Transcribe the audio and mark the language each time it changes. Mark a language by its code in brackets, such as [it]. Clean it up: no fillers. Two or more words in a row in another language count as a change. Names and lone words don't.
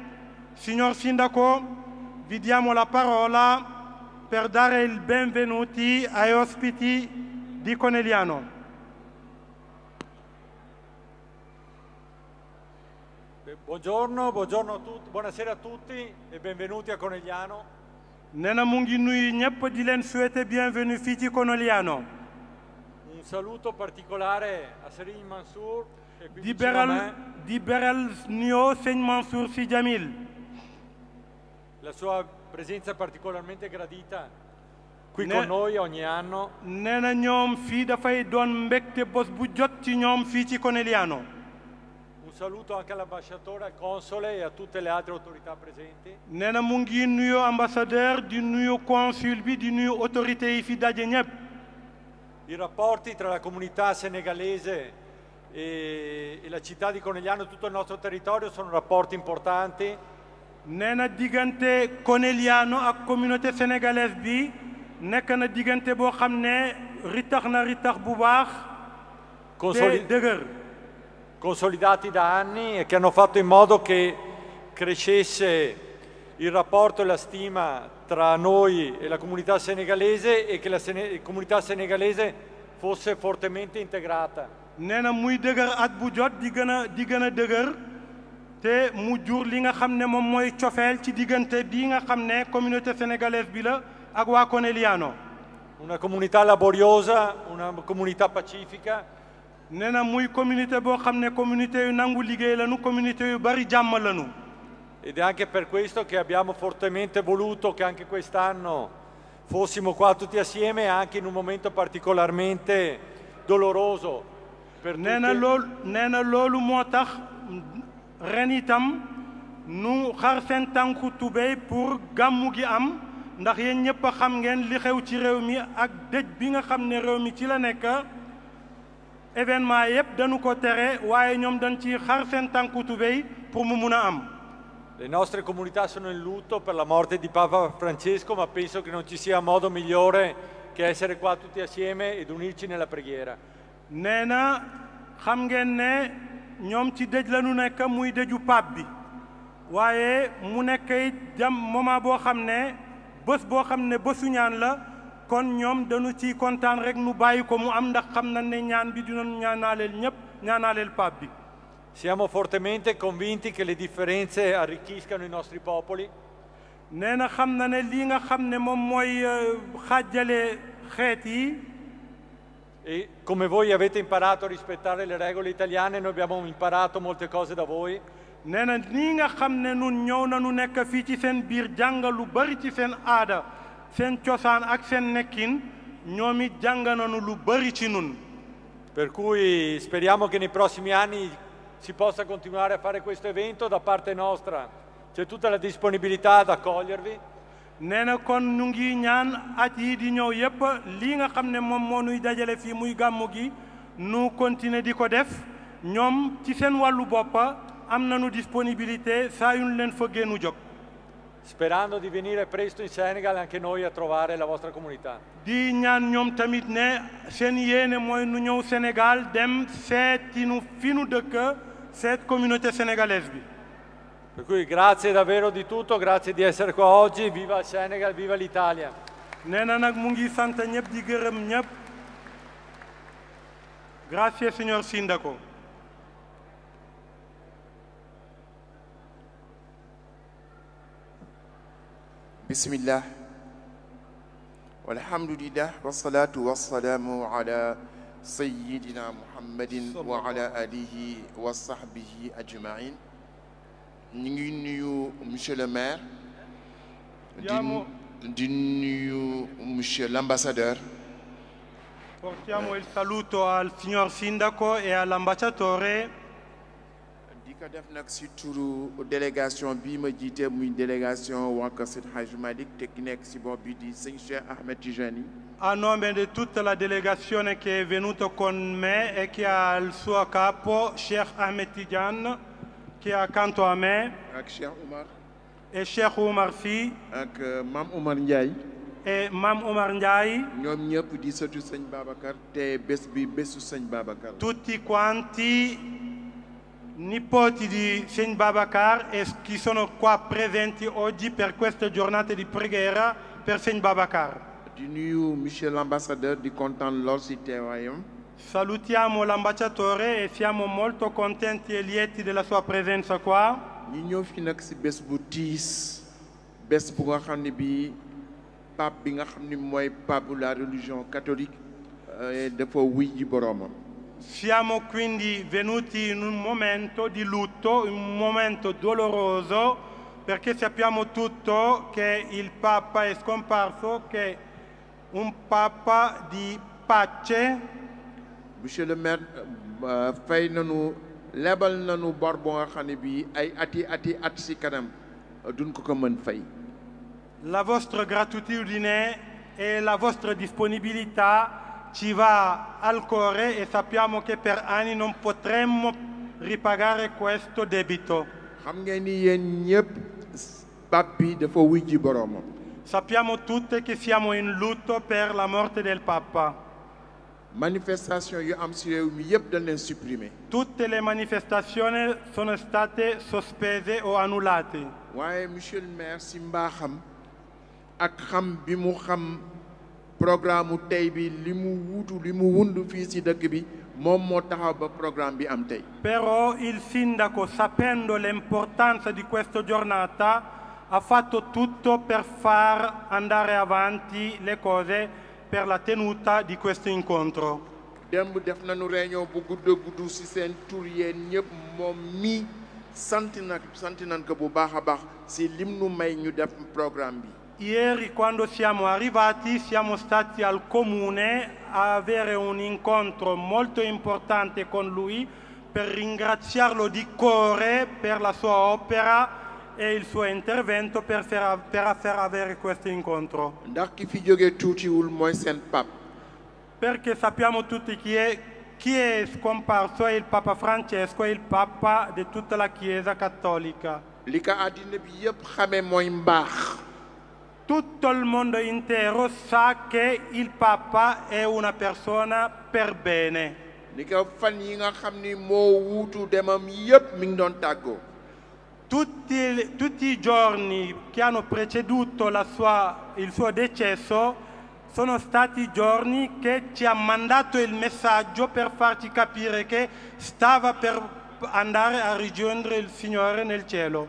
[it] Signor sindaco, vi diamo la parola per dare il benvenuti ai ospiti di Conegliano. Buongiorno a tutti, buonasera a tutti e benvenuti a Conegliano. [wo] nee na mu ngi nuyu ñëpp di leen [fr] souhaiter bienvenue [wo] fii ci Conegliano. [it] Un saluto particolare a Serigne Mansour e qui di vicino a me. [wo] di beral nuyoo sëñ Mansour Sy Djamil. [it] La sua presenza è particolarmente gradita qui con noi ogni anno. [wo] nee na ñoom fii dafay doon mbégte bés bu jot ci ñoom fii ci Conegliano. [it] Un saluto anche all'ambasciatore, al console e a tutte le altre autorità presenti. [wo] nee na mu ngi nuyu ambassadeur di nuyu consul bi di nuyu autorités yi fi daje ñëpp. [it] I rapporti tra la comunità senegalese e la città di Conegliano, tutto il nostro territorio, sono rapporti importanti. [wo] nee na diggante Conegliano ak [fr] communauté sénégalaise [wo] bi nekk na diggante boo xam ne ritax bu baax te dëgër. [it] Consolidati da anni e che hanno fatto in modo che crescesse il rapporto e la stima tra noi e la comunità senegalese e che la comunità senegalese fosse fortemente integrata. [wo] nee na muy dëgër at bu jot di gën a dëgër te mu jur li nga xam ne moom mooy cofeel ci diggante bii nga xam ne [fr] communauté sénégalaise [wo] bi la ak waa Conegliano. [it] Una comunità laboriosa, una comunità pacifica. [wo] nee na muy communauté boo xam ne communauté yu nangu liggéey lañu communauté yu bari jàmm lañu. [it] Ed è anche per questo che abbiamo fortemente voluto che anche quest'anno fossimo qua tutti assieme anche in un momento particolarmente doloroso [wo] nee na loolu moo tax ren itam nu xar seen tànku tubéy pour gàmmu gi am ndax yéen ñëpp a xam ngeen li xew ci réew mi ak dëj bi nga xam ne réew mi ci la nekk événement yëpp dañu ko tere waaye ñoom dañ ci xar seen tànku tubéy pour mu mun a am. [it] Le nostre comunità sono in lutto per la morte di Papa Francesco, ma penso che non ci sia modo migliore che essere qua tutti assieme ed unirci nella preghiera. [wo] nee na xam ngeen ne ñoom ci dëj la ñu nekk muy dëju pape bi waaye mu nekk it moment boo xam ne bés boo xam ne bésu ñaan la kon ñoom dañu ci kontaan rek nu bàyyi ko mu am ndax xam na ne ñaan bi dinañu ñaanaaleel ñëpp ñaanaaleel pape bi. [it] Siamo fortemente convinti che le differenze arricchiscano i nostri popoli. [wo] nee na xam na ne lii nga xam ne moom mooy xaajale xeet yi. [it] E come voi avete imparato a rispettare le regole italiane, noi abbiamo imparato molte cose da voi. [wo] nee na nii nga xam ne nun ñëw nañu nekk fii ci seen biir jàng lu bari ci seen aada seen cosaan ak seen nekkin ñoom it jàng nañu lu bari ci nun. [it] Per cui speriamo che nei prossimi anni si possa continuare a fare questo evento. Da parte nostra c'è tutta la disponibilità ad accogliervi. [wo] nee na kon ñu ngi ñaan at yi di ñëw yépp lii nga xam ne moom moo nuy dajale fii muy gàmmu gi nu continuer di ko def ñoom ci seen wàllu boppa am nañu disponibilité saa yu ñu leen fëggee nu jóg. [it] Sperando di venire presto in Senegal anche noi a trovare la vostra comunità. [wo] di ñaan ñoom tamit ne seen yéene mooy nu ñëw Sénégal dem seeti nu fi nu dëkk seet [fr] communauté sénégalaise [wo] bi. [it] Per cui grazie davvero di tutto, grazie di essere qua oggi, viva il Senegal, viva l'Italia. [wo] nee na nag mu ngi sant ñëpp di gërëm ñëpp. [it] Grazie signor Sindaco. [ar] Bismillah. والحمد لله والصلاة والسلام على سيدنا محمد وعلى آله وصحبه أجمعين. [wo] ñu ngi nuyu [fr] monsieur le maire. [wo] di nuyu [fr] monsieur l'ambassadeur. [it] Portiamo il saluto al signor Sindaco e all'ambasciatore. [wo] di ko def nag si turu délégation bii ma jiite muy délégation waa Kër Seydi Hadji Malick te ki nekk si bopp bi di sëñ Cheikh Ahmed Tijani. [it] A nome di tutta la delegazione che è venuta con me e che ha il suo capo Cheikh Ahmed Tidiane che è accanto a me. [wo] ak Cheikh Oumar. [it] e Cheikh Oumar Sy. [wo] ak Mam Oumar Ndiaye. [it] e Mam Oumar Ndiaye. [wo] ñoom ñëpp di sëtu sëñ Babacar te bés bi bésu sëñ Babacar. [it] Tutti quanti nipoti di Sëñ Babacar e chi sono qua presenti oggi per queste giornate di preghiera per Sëñ Babacar. [wo] di nuyu [fr] monsieur l'ambassadeur [wo] di kontaan lool si teewaayam. [it] Salutiamo l'ambasciatore e siamo molto contenti e lieti della sua presenza qua. [wo] ñu ñëw fi nag si bés bu tiis bés bu nga xam ne bii pape bi nga xam ne mooy pape la [fr] religion catholique [wo] dafa wuy ji boroomam. [it] Siamo quindi venuti in un momento di lutto, un momento doloroso, perché sappiamo tutto che il Papa è scomparso, che è un Papa di pace. [fr] Monsieur le maire [wo] fay nañu lebal nañu bor boo nga xam ne bii ay at si kanam duñ ko mën fay. [it] La vostra gratitudine e la vostra disponibilità ci va al cuore e sappiamo che per anni non potremmo ripagare questo debito. [wo] xam ngeen ni yéen ñëpp pape bi dafa wuy ji boroomam. [it] Sappiamo tutti che siamo in lutto per la morte del Papa. [wo] manifestation yu am si réew mi yëpp dañ leen supprimer. [it] Tutte le manifestazioni sono state sospese o annullate. [wo] waaye [fr] monsieur le maire [wo] si mbaaxam ak xam bi mu xam programme tey bi li mu wutu li mu wund fii si dëkk bi moom moo taxaw ba programme bi am tey. [it] Però il sindaco, sapendo l'importanza di questa giornata, ha fatto tutto per far andare avanti le cose per la tenuta di questo incontro. [wo] démb def nañu réunion bu gudd si seen tur yéen ñëpp moom mi sant nañ ko bu baax a baax si lim nu may ñu def programme bi. [it] Ieri quando siamo arrivati siamo stati al comune a avere un incontro molto importante con lui per ringraziarlo di cuore per la sua opera e il suo intervento per far avere questo incontro. [wo] ndax ki fi jógee tuutiwul mooy seen pap [it] Perché sappiamo tutti chi è scomparso è il Papa Francesco, è il Papa di tutta la Chiesa cattolica. [wo] li ko àddina bi yépp xamee mooy mbaax [it] Tutto il mondo intero sa che il Papa è una persona per bene. [wo] li ko fan yi nga xam ni moo wuutu demam yépp mi ngi doon tàggoo [it] Tutti i giorni che hanno preceduto il suo decesso sono stati giorni che ci ha mandato il messaggio per farci capire che stava per andare a rigiungere il Signore nel cielo.